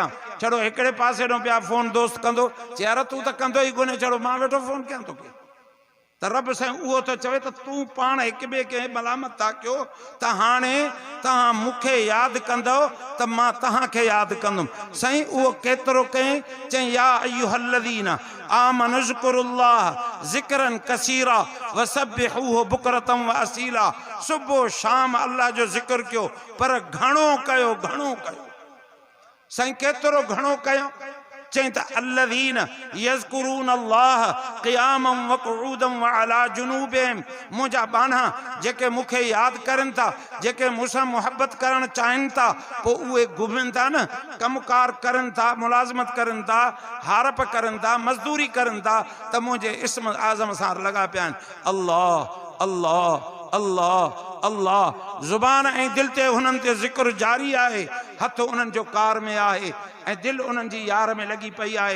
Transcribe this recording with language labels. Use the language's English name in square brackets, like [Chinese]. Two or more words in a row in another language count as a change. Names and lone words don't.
[Sindhi] छड़ो हिकिड़े पासे ॾों पिया फ़ोन दोस्त कंदो, चए यार तूं त कंदो ई कोन्हे, छड़ो मां वेठो फ़ोन कयां तोखे। त रब साईं उहो त चवे त तूं पाण हिक ॿिए खे मलामत था कयो त हाणे तव्हां मूंखे यादि कंदव त मां तव्हांखे यादि कंदुमि। [Arabic] साईं उहो केतिरो कयईं, चई يا أيها الذين آمنوا اذكروا الله ذكرا كثيرا وسبحوه بكرة و أصيلا. [Sindhi] सुबुह शाम अल्लाह जो ज़िक्र कयो, पर घणो कयो, घणो कयो। साईं केतिरो घणो कयो? [Arabic] चई त الذين يذكرون الله قياما و قعودا و على جنوبهم, [Sindhi] मुंहिंजा बाना जेके मूंखे यादि करनि था, जेके मूंसां मुहबत करणु चाहिनि था, पोइ उहे घुमनि था न, कमुकार करनि था, मुलाज़मत करनि था, हारप करनि था, मज़दूरी करनि था, त मुंहिंजे इस्म आज़म सां लॻा पिया आहिनि। अल्लाह अल्लाह अल्लाह अल्लाह, ज़ुबान ऐं दिलि ते हुननि ते ज़िक्र जारी आहे, हथ उन्हनि जो कार में आहे ऐं दिलि उन्हनि जी यार में लॻी पई आहे।